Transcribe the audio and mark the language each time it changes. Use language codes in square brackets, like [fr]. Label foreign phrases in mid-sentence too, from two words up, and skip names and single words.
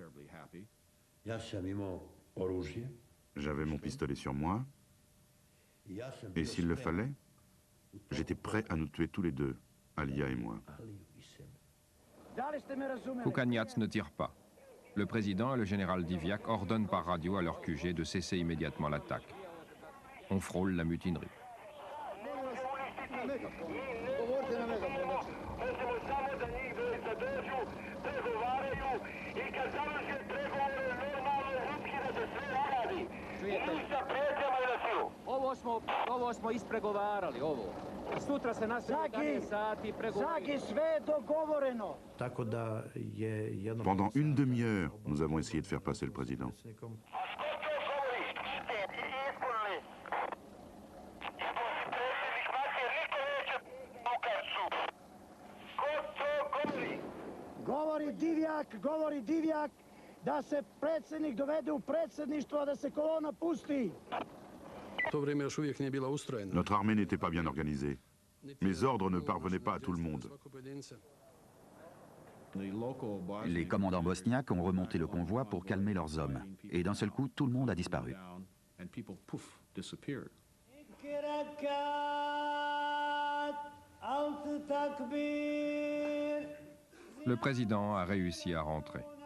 [fr] J'avais mon pistolet sur moi, et s'il le fallait, j'étais prêt à nous tuer tous les deux, Alia et moi. Kukanjac ne tire pas. Le président et le général Diviak ordonnent par radio à leur QG de cesser immédiatement l'attaque. On frôle la mutinerie. [bs] Ovo smo ispregovarali, ovo. Sutra se nastavi 11 sati pregovarali. Zagi, sve je dogovoreno. [fr] Pendant une demi-heure, nous avons essayé de faire passer le président. [bs] Govori Divjak, da se predsjednik dovede u predsjedništvo, a da se kolona pusti. [fr] Notre armée n'était pas bien organisée. Mes ordres ne parvenaient pas à tout le monde. Les commandants bosniaques ont remonté le convoi pour calmer leurs hommes. Et d'un seul coup, tout le monde a disparu. Le président a réussi à rentrer.